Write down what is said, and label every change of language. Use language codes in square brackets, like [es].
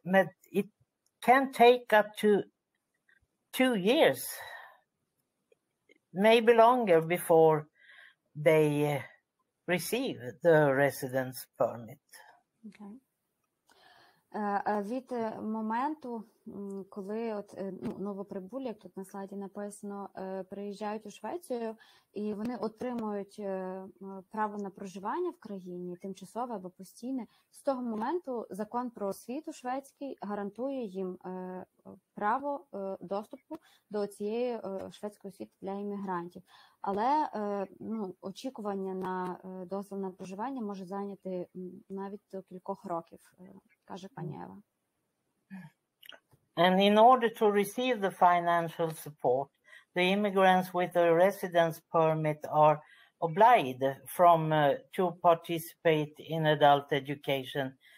[en] But it can take up to 2 years, maybe longer, before they receive the residence permit. Okay. [uk] Від моменту, коли новоприбулі, як тут на слайді написано, приїжджають у Швецію і вони отримують право на проживання в країні, тимчасове або постійне, з того моменту закон про освіту шведський гарантує їм право доступу до цієї шведської освіти для іммігрантів. Але очікування на дозвіл на проживання може зайняти навіть до кількох років, каже пані Ева. [en] And in order to receive the financial support, the immigrants with a residence permit are obliged to participate in adult education.